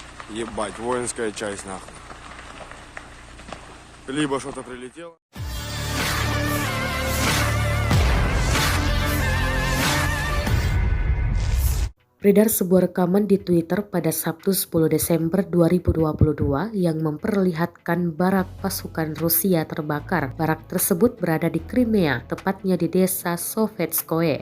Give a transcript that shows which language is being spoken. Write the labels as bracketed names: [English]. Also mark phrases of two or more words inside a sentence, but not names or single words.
[Russian] Ебать, воинская часть, нахуй. Либо что-то прилетело. [Indonesian] Beredar sebuah rekaman di Twitter pada Sabtu 10 Desember 2022 yang memperlihatkan barak pasukan Rusia terbakar. Barak tersebut berada di Crimea, tepatnya di desa Sovetskoye.